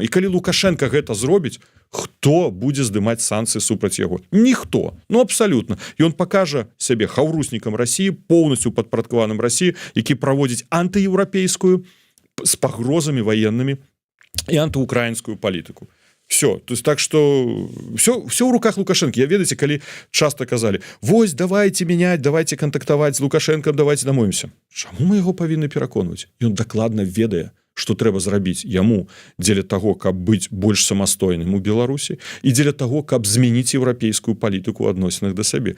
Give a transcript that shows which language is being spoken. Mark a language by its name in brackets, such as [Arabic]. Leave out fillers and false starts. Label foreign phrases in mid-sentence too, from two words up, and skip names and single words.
[Belarusian] І калі Лукашенко гэта зробіць, хто будзе здымаць санкцыі супраць яго? Ніхто. Абсалютна. Ён пакажа сябе хаўруснікам Расіі, поўнасцю падпарадкаваным Расіі, які праводзіць антыеўрапейскую з пагрозамі ваеннымі і антыукраінскую палітыку. [Russian] Все. То есть так что все в руках Лукашенко. [Belarusian] Я ведаеце, калі часто казалі, вось [Russian] давайте менять, [Belarusian] давайте контактаваць з Лукашенком, давайте дамовімся. Чаму мы яго павінны пераконваць? Ён дакладна ведае, што трэба зрабіць яму дзеля таго, каб быць больш самастойным у Беларусі і дзеля таго, каб змяніць еўрапейскую палітыку ў адносінах да сабе.